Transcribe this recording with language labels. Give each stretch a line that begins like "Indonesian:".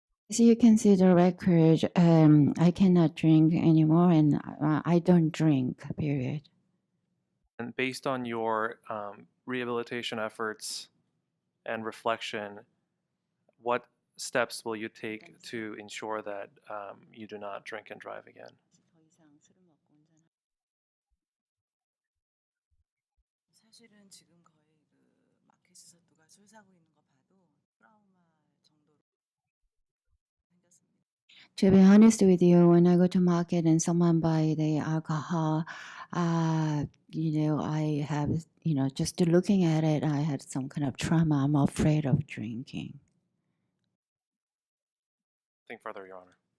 English: As you can see the record, I cannot drink anymore, and I don't drink, period. And based on your rehabilitation efforts and reflection, what steps will you take to ensure that you do not drink and drive again?
Korean: 사실은 지금 거의 그 마켓에서 누가 술 사고 있는 거 봐도 트라우마 정도로 생겼습니다.
English: To be honest with you, when I go to market and someone buy the alcohol, I have, just looking at it, I had some kind of trauma. I'm afraid of drinking. Nothing further, Your Honor.